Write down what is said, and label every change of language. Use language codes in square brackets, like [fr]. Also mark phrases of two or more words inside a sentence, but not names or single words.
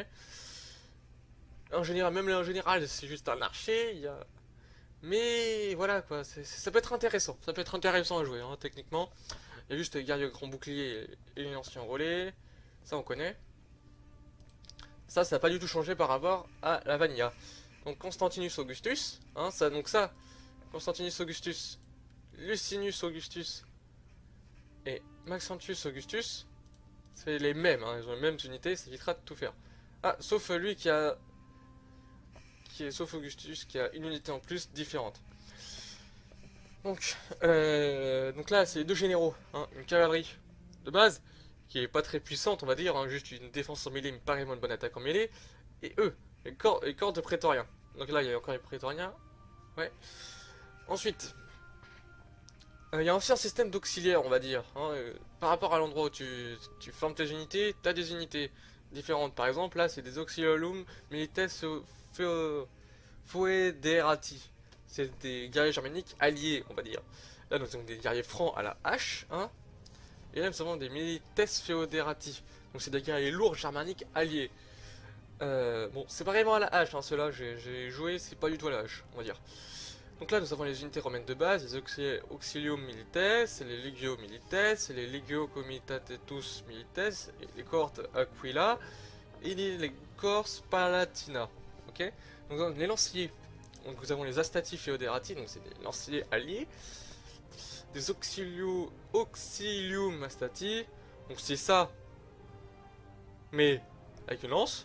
[fr] En général, même là en général, c'est juste un archer. Mais voilà quoi, ça peut être intéressant. Ça peut être intéressant à jouer, hein, techniquement. Il y a juste les guerriers grand bouclier et les anciens relais. Ça on connaît. Ça n'a pas du tout changé par rapport à la Vanilla. Donc Constantinus Augustus, hein, Constantinus Augustus, Lucinus Augustus et Maxentius Augustus, c'est les mêmes, hein, ils ont les mêmes unités, ça évitera de tout faire. Ah, sauf lui sauf Augustus qui a une unité en plus différente. Donc là, c'est les deux généraux, hein, une cavalerie de base qui est pas très puissante, on va dire, hein, juste une défense en mêlée, mais pas vraiment une bonne attaque en mêlée, et eux, les corps de prétoriens. Donc là, il y a encore les prétoriens, ouais. Ensuite, il y a aussi un système d'auxiliaire, on va dire. Hein, par rapport à l'endroit où tu formes tes unités, tu as des unités différentes. Par exemple, là, c'est des auxiliolum milites foederati. C'est des guerriers germaniques alliés, on va dire. Là, nous avons des guerriers francs à la hache. Hein, et là, nous avons des milites foederati. Donc, c'est des guerriers lourds germaniques alliés. Bon, c'est pas vraiment à la hache, hein, ceux-là, j'ai joué, c'est pas du tout à la hache, on va dire. Donc là, nous avons les unités romaines de base, les Auxilium Milites, les Legio Milites, les Legio Comitatus Milites, et les cohortes Aquila, et les corps Palatina. Ok. Donc les lanciers, donc nous avons les Astati Feoderati, donc c'est des lanciers alliés, des Auxilium Astati, donc c'est ça, mais avec une lance.